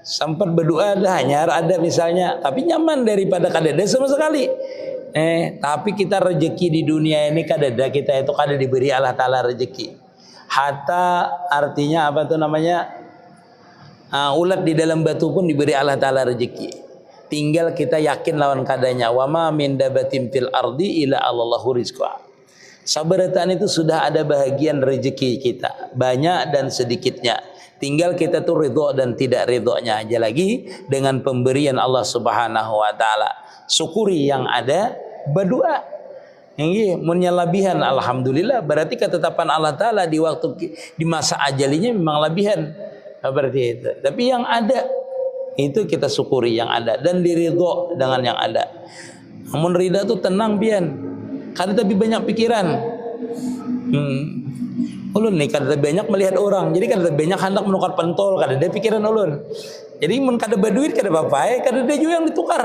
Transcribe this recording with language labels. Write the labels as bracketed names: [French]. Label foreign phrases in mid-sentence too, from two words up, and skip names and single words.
[Banjar] sempat berdoa dah hanyar ada misalnya, tapi nyaman daripada kadada sama sekali. Tapi kita rezeki di dunia ini kadada kita itu kada diberi Allah Ta'ala rezeki. Hatta artinya apa tuh namanya? Ulat di dalam batu pun diberi Allah Ta'ala rezeki. Tinggal kita yakin lawan kadanya. [Arabic] وما من دابة في الأرض إلا الله رزقا. [Banjar] Sabaratan itu sudah ada bahagian rezeki kita, banyak dan sedikitnya. Tinggal kita tuh ridho dan tidak ridhonya aja lagi dengan pemberian Allah [Arabic] سبحانه وتعالى. [Banjar] Syukuri yang ada, berdoa. Ini menyalabihan alhamdulillah, berarti ketetapan Allah taala di waktu di masa ajalinya memang labihan. Berarti itu. Tapi yang ada itu kita syukuri yang ada dan diridho dengan yang ada. Namun ridha tuh tenang pian. Kada tapi banyak pikiran. Ulun nih kada banyak melihat orang, jadi kada banyak hendak menukar pentol, kada ada pikiran ulun. Jadi mun kada berduit kada apa-apa, kada ada juga yang ditukar.